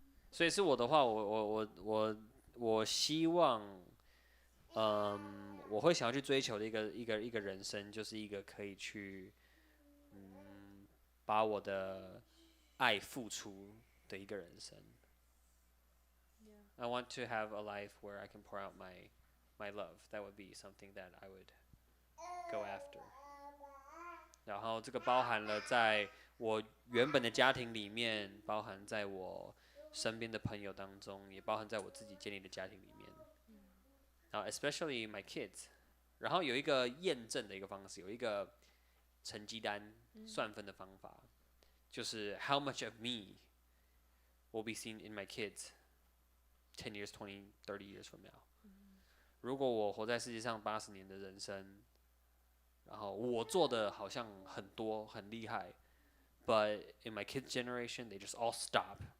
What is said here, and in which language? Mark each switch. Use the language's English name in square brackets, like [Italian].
[Chinese] 所以是我的话，我希望，我会想要去追求的一个人生，就是一个可以去，把我的爱付出的一个人生。 [English] I want to have a life where I can pour out my love. That would be something that I would go after. [Chinese] 然后这个包含了在我原本的家庭里面，包含在我身边的朋友当中，也包含在我自己建立的家庭里面。 [English] 然后 especially my kids。 [Chinese] 然后有一个验证的一个方式，有一个成绩单算分的方法，就是 [English] how much of me will be seen in my kids 10 years, 20, 30 years from now。 [Chinese] 如果我活在世界上80年的人生。然后我做的好像很多很厉害 ， [English] but in my kids' generation they just all stop.